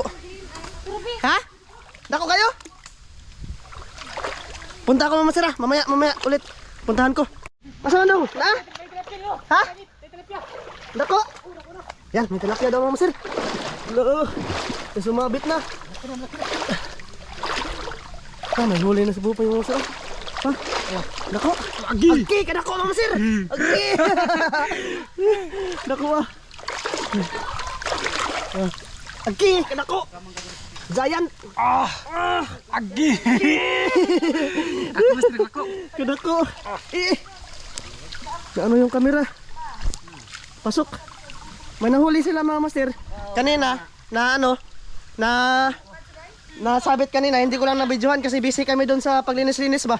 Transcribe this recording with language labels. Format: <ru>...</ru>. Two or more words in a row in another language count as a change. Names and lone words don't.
<tl>Ha? Dako kayo? Punta ako mama sir ah. Mamaya ulit. Puntahan ko.</tl> <ceb>Asa daw?</ceb> <tl>Na?</tl> <ceb>Ha? Dako.</ceb> <tl>Yan, may tilapia daw mama sir. Hello. Sumabit na. May huli na sa bupa yung mama sir.</tl> <ceb>Ha? Dako. Agi, kadako mama sir. Agi. Dako ah. Agi, kadako. Giant. Agi. Ako master ako.</ceb> <tl>Kadako. Ano yung kamera? Pasok. May nahuli sila mga master. Kanina, nasabit kanina, hindi ko lang nabidyohan kasi busy kami doon sa paglinis-linis ba.</tl>